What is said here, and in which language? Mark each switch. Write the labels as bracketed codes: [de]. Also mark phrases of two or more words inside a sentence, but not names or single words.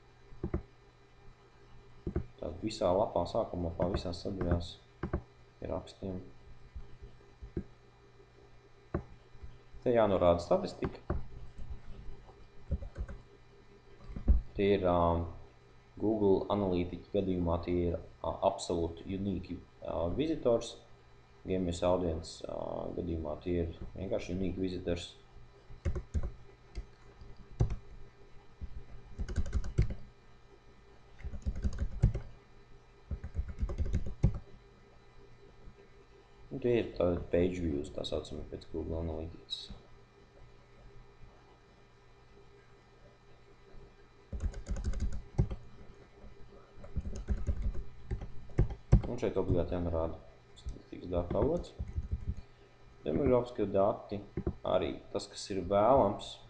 [lv] Tad visā lapā, sākuma lapā, visās sadaļās ir rakstiem. Te jānorāda statistika. Tie ir Google analītiķi gadījumā, tie ir [en] absolute unique visitors. [lv] GMS audience gadījumā tie ir vienkārši [en] unique visitors. [lv] Un tie ir tādi [en] page views, [lv] tā saucami pēc Google Analytics. Un šeit obligāti jānorāda statistikas datu avots. Demogrāfiskie dati, arī tas, kas ir vēlams.